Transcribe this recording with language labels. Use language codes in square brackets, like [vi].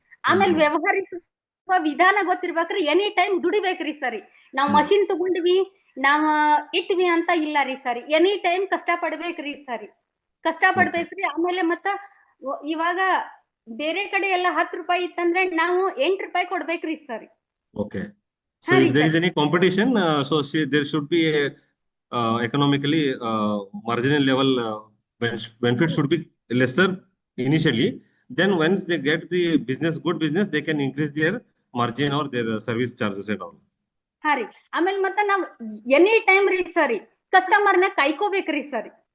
[kn] ಆಮೇಲೆ ವ್ಯವಹರಿಸುವ ವಿಧಾನ ಗೊತ್ತಿರ್ಬೇಕ್ರಿ. ಎನಿ ಟೈಮ್ ದುಡಿಬೇಕ್ರಿ ಸರಿ. ನಾವ್ ಮಷಿನ್ ತಗೊಂಡ್ವಿ ನಾವ್ ಇಟ್ವಿ ಅಂತ ಇಲ್ಲ ರೀ ಸರಿ. ಎನಿ ಟೈಮ್ ಕಷ್ಟ ಪಡ್ಬೇಕ್ರಿ ಸರಿ, ಕಷ್ಟ ಪಡ್ಬೇಕ್ರಿ. ಆಮೇಲೆ ಮತ್ತ ಇವಾಗ ಬೇರೆ ಕಡೆ ಎಲ್ಲ 10 ರೂಪಾಯಿ ಇತ್ತಂದ್ರೆ ನಾವು 8 ರೂಪಾಯಿ ಕೊಡ್ಬೇಕ್ರಿ ಸರಿ. [en] Okay. So if there is any competition, there should be a economically marginal level benefit should be lesser initially. Then once they get the good business, they can increase their margin or their service charges and all. [kn] ಹಾ ರೀ. ಆಮೇಲೆ ಮತ್ತೆ ನಾವ್ any time ರೀ ಸರಿ ಕಸ್ಟಮರ್ನ ಕಾಯ್ಕೋಬೇಕ್ರಿ ಸರಿ.